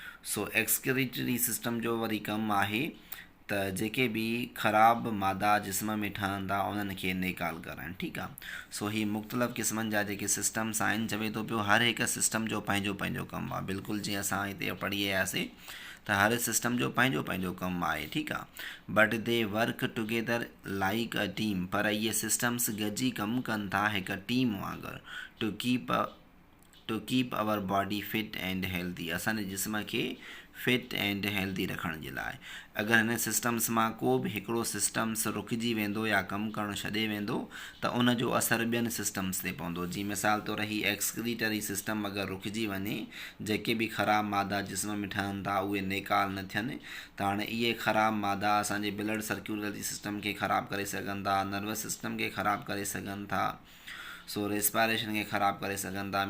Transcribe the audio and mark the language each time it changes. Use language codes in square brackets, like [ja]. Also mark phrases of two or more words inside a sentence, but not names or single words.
[sd] सो [en] excretory system [sd] जो वरी कमु आहे त जेके बि ख़राबु मादा जिस्म में ठहनि था उन्हनि खे नेकाल कराइणु। ठीकु आहे। सो ही मुख़्तलिफ़ क़िस्मनि जा जेके सिस्टम्स आहिनि, चवे थो पियो हर हिकु सिस्टम जो पंहिंजो पंहिंजो कमु आहे। बिल्कुलु जीअं असां हिते पढ़ी आयासीं त हर सिस्टम जो पंहिंजो पंहिंजो कमु आहे। ठीकु आहे। [en] But they work together like a team. [sd] पर इहे सिस्टम्स गॾिजी कमु कनि था हिकु टीम वांगुरु, [en] to keep our body fit and healthy. [sd] असांजे जिस्म खे [en] fit and healthy [sd] रखण जे लाइ अगरि हिन सिस्टम्स मां को बि हिकिड़ो सिस्टम्स रुकिजी वेंदो या कमु करणु छॾे वेंदो त उन जो असरु ॿियनि सिस्टम्स ते पवंदो। जीअं मिसाल तौरु ही एक्सक्रीटरी सिस्टम अगरि रुकिजी वञे, जेके बि ख़राबु मादा जिस्म में ठहनि था उहे नेकाल न थियनि, त हाणे इहे ख़राबु मादा असांजे [en] blood circulatory system [sd] खे ख़राबु करे सघनि था, [en] nervous system [sd] खे ख़राबु करे सघनि था, सो रेस्पायरेशन खे ख़राबु करे सघनि था।